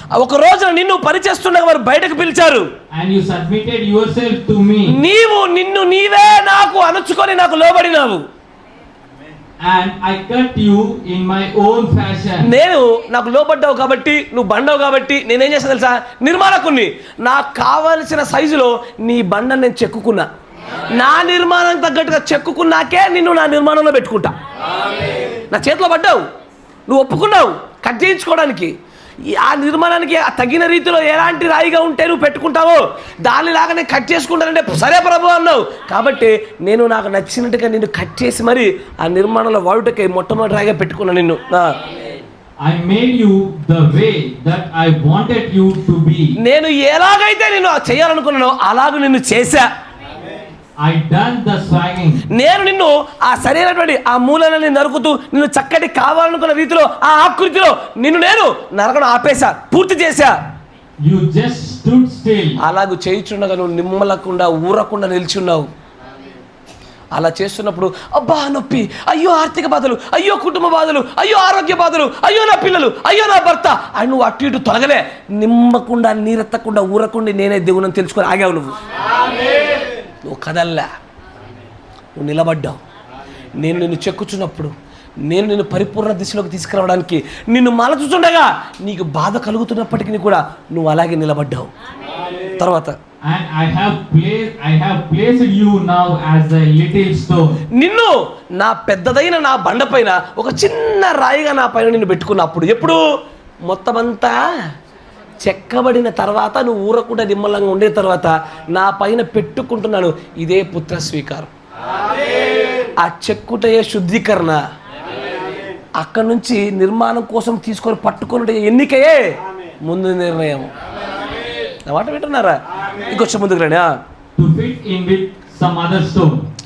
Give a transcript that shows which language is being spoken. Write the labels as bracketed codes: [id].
[te] ఒక రోజున నిన్ను పని చేస్తుండగా వారు బయటకు పిలిచారు. [en] and you submitted yourself to me. [te] నీవు నిన్ను నీవే నాకు అణుచుకొని నాకు లోబడినావు. [en] And I cut you in my own fashion. [te] నేను నాకు లోబడ్డావు కాబట్టి, నువ్వు బండవు కాబట్టి నేనేం చేస్తా తెలుసా? నిర్మాణకుణ్ణి. నాకు కావలసిన సైజులో నీ బండను నేను చెక్కుకున్నా. నా నిర్మాణం తగ్గట్టుగా చెక్కుకున్నాకే నిన్ను నా నిర్మాణంలో పెట్టుకుంటా. నా చేతిలో పడ్డావు, నువ్వు ఒప్పుకున్నావు కట్ చేయించుకోవడానికి. ఆ నిర్మాణానికి తగిన రీతిలో ఎలాంటి రాయిగా ఉంటే నువ్వు పెట్టుకుంటావో దానిలాగా నేను కట్ చేసుకుంటానంటే సరే ప్రభు అన్నావు. కాబట్టి నేను నాకు నచ్చినట్టుగా నిన్ను కట్ చేసి మరి ఆ నిర్మాణంలో వాడుటకి మొట్టమొదటి రాయిగా పెట్టుకున్నా నిన్ను. [en] I made you the way that I wanted you to be. [te] నేను ఎలాగైతే నేను చేయాలనుకున్నానో అలాగ నిన్ను చేశా. [en] I done the swagging. [te] నేను నిన్ను ఆ సరైనటువంటి ఆ మూలని నరుకుతూ నిన్ను చక్కటి కావాలనుకున్న రీతిలో ఆ ఆకృతిలో నిన్ను నేను నరకడం ఆపేశా, పూర్తి చేశా. [en] You just stood still. [te] అలాగూ చేయుచుండగా నువ్వు నిమ్మలకుండా ఊరకుండా నిల్చున్నావు. అలా చేస్తున్నప్పుడు అబ్బా నొప్పి, అయ్యో ఆర్థిక బాధలు, అయ్యో కుటుంబ బాధలు, అయ్యో ఆరోగ్య బాధలు, అయ్యో నా పిల్లలు, అయ్యో నా భర్త అని నువ్వు అటు ఇటు తొలగలే, నిమ్మకుండా నీరెత్తకుండా ఊరకుండా నేనే దేవుని తెలుసుకొని ఆగావు. నువ్వు కదల్లా, నువ్వు నిలబడ్డావు. నేను నిన్ను చెక్కుచున్నప్పుడు, నేను నిన్ను పరిపూర్ణ దిశలోకి తీసుకురావడానికి నిన్ను మలచుచుండగా నీకు బాధ కలుగుతున్నప్పటికీ కూడా నువ్వు అలాగే నిలబడ్డావు. తర్వాత [en] And I have placed you now as a little stone. [te] నిన్ను నా పెద్దదైన నా బండ పైన ఒక చిన్న రాయిగా నా పైన నిన్ను పెట్టుకున్నప్పుడు, ఎప్పుడు మొత్తమంతా చెక్కబడిన తర్వాత, నువ్వు ఊరకుండా నిమ్మలంగా ఉండే తర్వాత నా పైన పెట్టుకుంటున్నాను. ఇదే పుత్ర స్వీకారం. ఆ చెక్కుటయే శుద్ధీకరణ. అక్కడి నుంచి నిర్మాణం కోసం తీసుకొని పట్టుకుని ఎన్నికయే ముందు నిర్ణయం. నా మాట వింటున్నారా? ఇంకొంచెం ముందుకు రండి. [en] To fit in with some other stone.